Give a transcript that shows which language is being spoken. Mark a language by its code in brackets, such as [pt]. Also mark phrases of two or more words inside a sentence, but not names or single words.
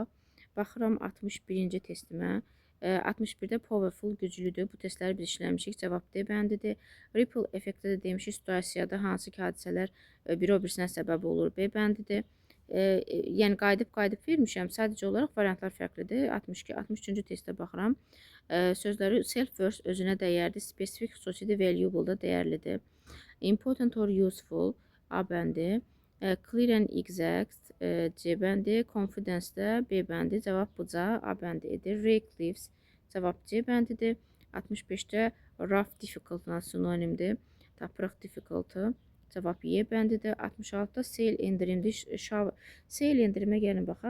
[az] Baxıram 61-ci testimə. 61-də powerful güclüdür. Bu testləri biz işləmişik. Cavab D bəndidir. Ripple effekti də demişik. Situasiyada hansı ki hadisələr biri o birisinə səbəb olur. B bəndidir. Yəni qayıdıb vermişəm. Sadəcə olaraq variantlar fərqlidir. 62, 63-cü testə baxıram. Sözləri self-worth özünə dəyərli, spesifik xüsusidir, valuable da dəyərlidir. [en] Important or useful [az] A bəndi. [en] Clear and exact [az] C bəndi. Confidence də B bəndi. Cavab buca A bəndi edir. Reckless cavab C bəndidir. 65-də [en] rough difficult [az] sinonimdir. Tapırıq difficult-ı. Cavab Y bəndidir. 66-da sale endirimdir. Sale endirimə gəlin baxaq.